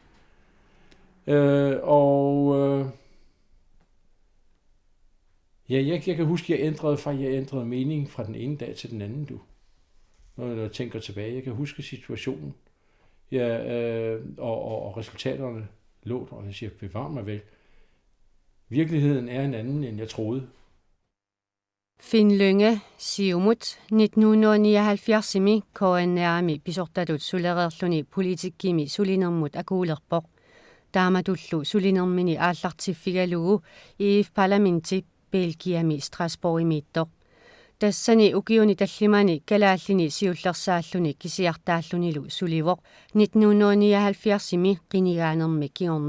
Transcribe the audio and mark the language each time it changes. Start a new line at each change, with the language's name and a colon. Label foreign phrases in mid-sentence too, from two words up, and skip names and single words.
Danish: Jeg kan huske, at jeg ændrede mening fra den ene dag til den anden, når jeg tænker tilbage. Jeg kan huske situationen. Og resultaterne lå der, og jeg siger, bevar mig vel. Virkeligheden er en anden, end jeg troede.
Kalaallisut: Finn Lynge, Siumut, 1979-mi, KNRmi, pisortatut sulererluni politikkimi sulinermut akuulerpoq. Taamatullu sulinermini aallartiffigalugu iif parlamenti Belgiami Strasbourgimiittoq. Tassani ukiuni tallimani kalaallini siullersaalluni kisiartaallunilu sulivoq 1979-mi qinigaanermi kiorna.